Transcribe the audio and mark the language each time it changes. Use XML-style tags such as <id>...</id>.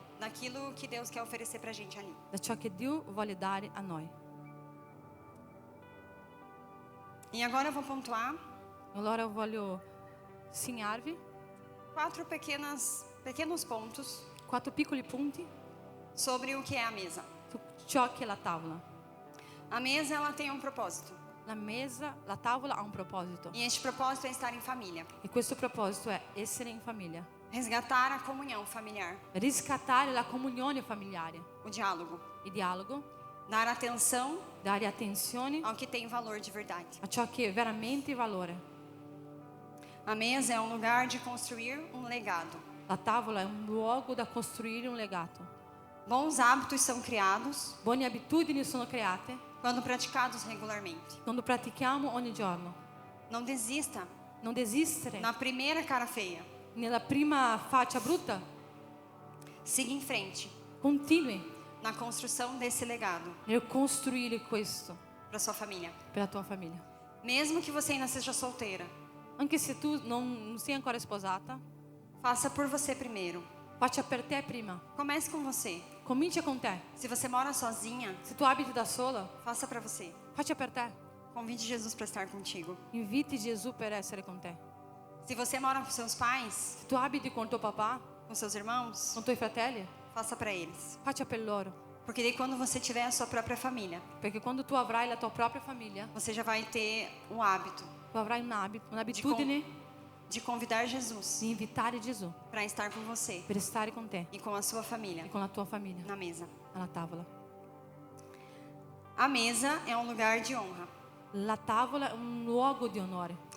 <pt>daquilo que Deus quer oferecer para a gente ali.</pt> <it>da ciò che Dio vuole dare a noi.</it> <pt>E agora eu vou pontuar</pt> <it>Allora voglio segnarvi</it> <pt>4 pequenos pontos</pt> <it>4 piccoli punti</it> <pt>sobre o que é a mesa.</pt> <it>su ciò che è la tavola.</it> <pt>A mesa, ela tem um propósito.</pt> <es>La mesa,</es> <it>la tavola ha un proposito.</it> <pt>E este propósito é estar em família.</pt> <it>E questo proposito è essere in famiglia.</it> <pt>Resgatar a comunhão familiar.</pt> <it>Riscattare la comunione familiare.</it> <pt>O diálogo.</pt> <it>Il dialogo.</it> <pt>Dar atenção</pt> <it>Dare attenzione</it> <pt>ao que tem valor de verdade.</pt> <it>a ciò che è veramente valore.</it> <pt>A mesa é um lugar de construir um legado.</pt> <it>La tavola è un luogo da costruire un legato.</it> <pt>Bons hábitos são criados</pt> <it>Buone abitudini sono create</it> <pt>quando praticados regularmente.</pt> <it>quando pratichiamo ogni giorno.</it> <pt>Não desista</pt> <it>Non desistere</it> <pt>na primeira cara feia.</pt> <it>nella prima faccia brutta.</it> <pt>Siga em frente</pt> <it>Continui</it> <pt>na construção desse legado</pt> <it>nel costruire questo</it> <pt>para sua família.</pt> <it>per la tua famiglia.</it> <pt>Mesmo que você ainda seja solteira,</pt> <it>Anche se tu non sei ancora sposata,</it> <pt>faça por você primeiro.</pt> <it>faccia per te prima.</it> <pt>Comece com você.</pt> <it>Comincia con te.</it> <pt>Se você mora sozinha,</pt> <it>Se tu abiti da sola,</it> <pt>faça para você.</pt> <it>faccia per te.</it> <pt>Convide Jesus para estar contigo.</pt> <it>Inviti Gesù per essere con te.</it> <pt>Se você mora com seus pais,</pt> <it>Se tu abiti con tuo papà,</it> <pt>com seus irmãos,</pt> <it>con i tuoi fratelli,</it> <pt>faça para eles.</pt> <it>faccia per loro.</it> <pt>Porque daí quando você tiver a sua própria família,</pt> <it>Perché quando tu avrai la tua propria famiglia,</it> <pt>você já vai ter o hábito</pt> <it>tu avrai un'abitudine</it> <pt>de convidar Jesus</pt> <it>di invitare Gesù</it> <pt>para estar com você</pt> <it>per stare con te</it> <pt>e com a sua família</pt> <it>e con la tua famiglia</it> <pt>na mesa.</pt> <it>alla tavola.</it> <pt>A mesa é um lugar de honra.</pt> <it>La tavola è un luogo di onore.</it>